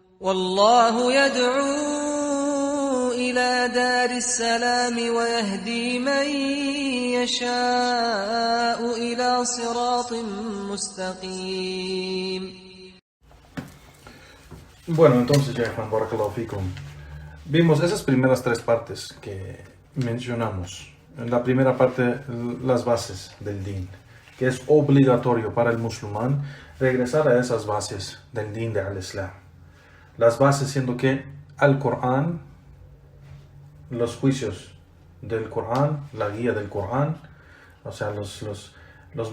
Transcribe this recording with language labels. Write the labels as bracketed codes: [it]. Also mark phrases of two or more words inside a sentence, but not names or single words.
[ar] والله يدعو إلى دار السلام ويهدي من يشاء إلى صراط مستقيم. [es] Bueno, entonces ya, Juan, [ar] بارك الله فيكم. [es] Vimos esas primeras tres partes que mencionamos. En la primera parte, las bases del din, que es obligatorio para el musulmán regresar a esas bases del din de al-Islam. Las bases siendo que al Corán, los juicios del Corán, la guía del Corán, o sea, los